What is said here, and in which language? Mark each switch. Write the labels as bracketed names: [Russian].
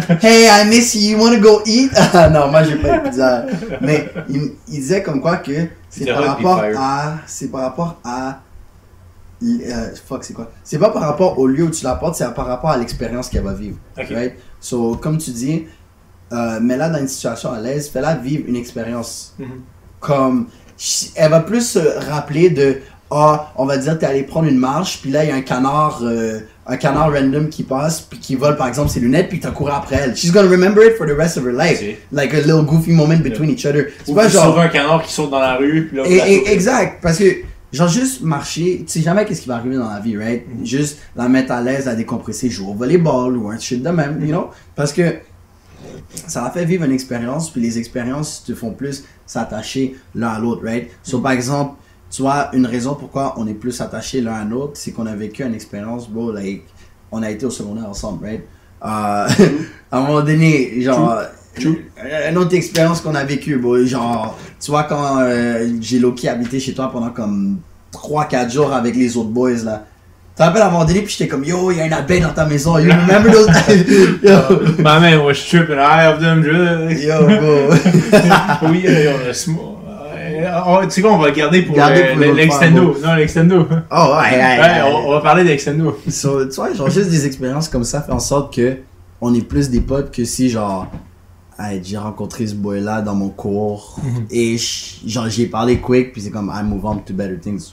[English] Hey, I miss you, you wanna go eat? [French] Non, moi j'ai pas de Pizza Hut. Mais il disait comme quoi que c'est par rapport à fuck, c'est quoi? C'est pas par rapport au lieu où tu la portes, c'est par rapport à l'expérience qu'elle va vivre. Okay. Right? So, comme tu dis, mets-la dans une situation à l'aise, fais-la vivre une expérience. Comme, elle va plus se rappeler de, on va dire, t'es allé prendre une marche, puis là, il y a un canard random qui passe, puis qui vole, par exemple, ses lunettes, puis t'as couru après elle. [English] She's gonna remember it for the rest of her life. Like a little goofy moment between each other. [French] C'est pas genre... sauver un canard qui saute dans la rue, puis là... Exact, parce que... Genre juste marcher, tu sais jamais qu'est-ce qui va arriver dans la vie, right? Juste la mettre à l'aise, la décompresser, jouer au volleyball ou un shit de même, [English] you know? [French] Parce que ça va faire vivre une expérience, puis les expériences te font plus s'attacher l'un à l'autre, right? So par exemple, tu vois, une raison pourquoi on est plus attachés l'un à l'autre, c'est qu'on a vécu une expérience, bro, [English] like, [French] on a été au secondaire ensemble, right? À un moment donné, genre... Une autre expérience qu'on a vécue, genre, tu vois, quand j'ai low-key habité chez toi pendant comme 3-4 jours avec les autres boys là. Tu te rappelles à un moment donné, puis j'étais comme yo, il y a une abeille dans ta maison, [English] you remember those? My man was tripping high off them drugs. Yo, bro. [French] Oui, on a small. Tu sais quoi, on va le garder pour l'extendo. Non, l'extendo. Oh, ouais. On va parler d'extendo. So, tu vois, genre, juste des expériences comme ça fait en sorte que on est plus des potes que si, genre, hey, j'ai rencontré ce boy-là dans mon cours et genre j'ai parlé quick puis c'est comme [English] I move on to better things.